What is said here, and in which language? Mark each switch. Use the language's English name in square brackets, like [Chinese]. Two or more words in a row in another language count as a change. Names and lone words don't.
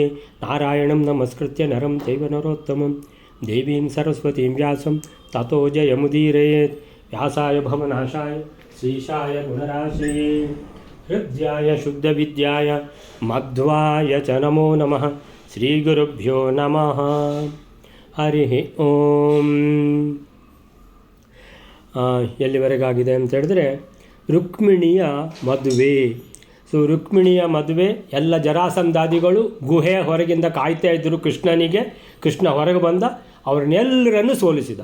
[Sanskrit] नारायणं नमस्कृत्य नरं चैव नरोत्तमं देवीं सरस्वतीं व्यासं ततो जयमुदीरयेत्। व्यासाय भवनाशाय श्रीशाय गुणराशये हृद्याय शुद्धविद्याय मध्वाय च नमो नमः। श्रीगुरुभ्यो नमः। ಹರಿ ಓಂ. [Kannada] ಎಲ್ಲಿವರೆಗಾಗಿದೆ ಅಂತ ಹೇಳಿದ್ರೆ ರುಕ್ಮಿಣಿಯ ಮದುವೆ. ರುಕ್ಮಿಣಿಯ ಮದುವೆ ಎಲ್ಲ ಜರಾಸಂಧಾದಿಗಳು ಗುಹೆಯ ಹೊರಗಿಂದ ಕಾಯ್ತಾ ಇದ್ದರು ಕೃಷ್ಣನಿಗೆ. ಕೃಷ್ಣ ಹೊರಗೆ ಬಂದ, ಅವ್ರನ್ನೆಲ್ಲರನ್ನು ಸೋಲಿಸಿದ.